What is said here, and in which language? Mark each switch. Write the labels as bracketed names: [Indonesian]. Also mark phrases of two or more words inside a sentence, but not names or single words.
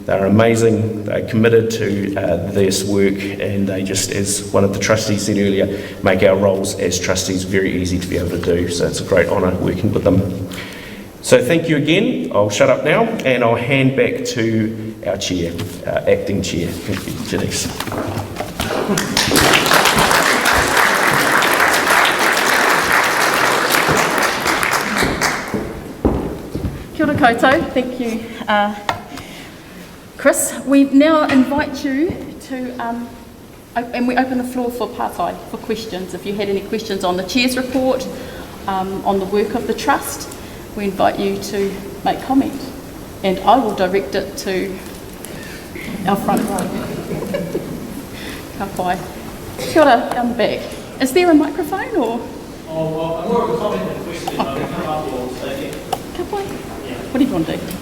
[English] They're amazing, they're committed to this work, and they just, as one of the trustees said earlier, make our roles as trustees very easy to be able to do. So it's a great honour working with them. So thank you again. I'll shut up now and I'll hand back to our chair, acting chair. Thank you, Janice. [Māori] Kia ora koutou, [English] thank you, Chris. We now invite you to, and we open the floor for pārtai, for questions. If you had any questions on the Chair's report, on the work of the Trust, we invite you to make comment. And I will direct it to our front row. [Māori] Ka pai. Kia ora, [English] down the back. Is there a microphone or? Oh, well, I'm more of a comment than a question. I'll come up or say it. [Māori] Ka pai. [English] What do you want to do?